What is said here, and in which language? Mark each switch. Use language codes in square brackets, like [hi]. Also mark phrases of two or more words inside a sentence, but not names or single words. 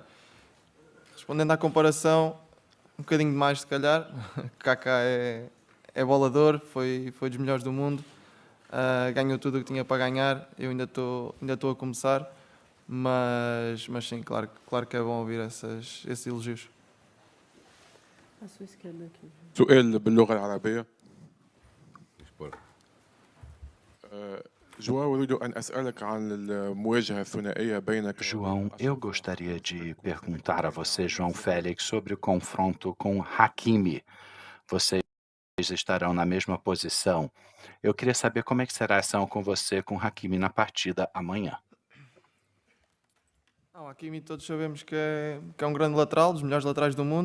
[pt] Respondendo à comparação, um bocadinho demais se calhar. Kaká é bolador, foi dos melhores do mundo. Ganhou tudo o que tinha para ganhar. Eu ainda estou a começar, mas sim, claro que é bom ouvir esses elogios. [ar] سؤال باللغة العربية. جواو أريد أن أسألك عن المواجهة الثنائية بينك. [pt] João, eu gostaria de perguntar a você, João Félix, sobre o confronto com Hakimi. Vocês estarão na mesma posição. Eu queria saber como é que será a ação com você, com Hakimi, na partida amanhã. O Hakimi todos sabemos que é um grande lateral, dos melhores laterais do mundo.